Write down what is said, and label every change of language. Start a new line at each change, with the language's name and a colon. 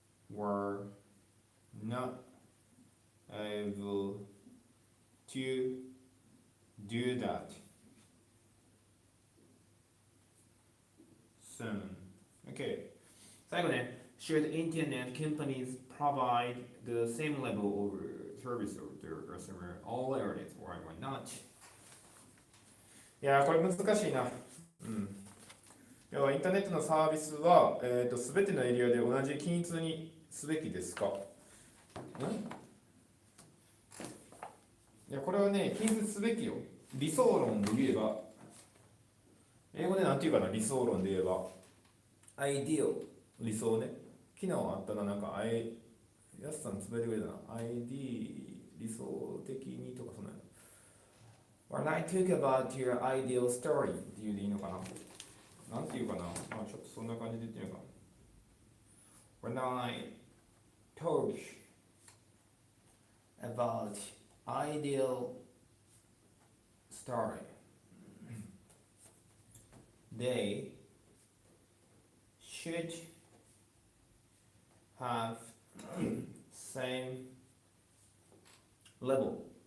English: were not able to do that soon. Okay.
Japanese: 最後ね、
English: should internet companies provide the same level of service to their customer all areas or why not?
Japanese: いやー、これ難しいな。要はインターネットのサービスは、全てのエリアで同じ均一にすべきですか？いや、これはね、均一すべきよ。理想論で言えば、英語でなんて言うかな、理想論で言えば、ideal、理想ね。昨日あったな、なんか、やすさんつぶやいてくれたな、ID、理想的にとかそんなの。
English: When I talk about your ideal story
Japanese: って言うでいいのかな。なんていうかな、まあちょっとそんな感じで言ってみようか。
English: When I talk about ideal story, they should have same level.